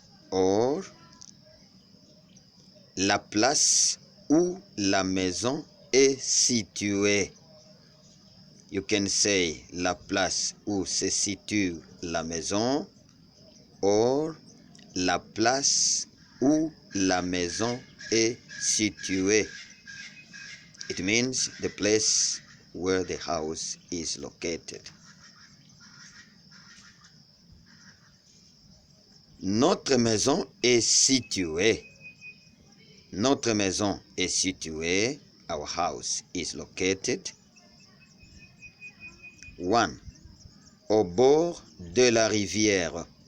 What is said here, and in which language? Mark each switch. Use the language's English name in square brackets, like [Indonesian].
[French] Or, la place où la maison est située. [English] You can say [French] la place où se situe la maison. Or, la place où la maison est située. [English] It means the place where the house is located. [French] Notre maison est située. Notre maison est située. [English] Our house is located. [French] 1. Au bord de la rivière.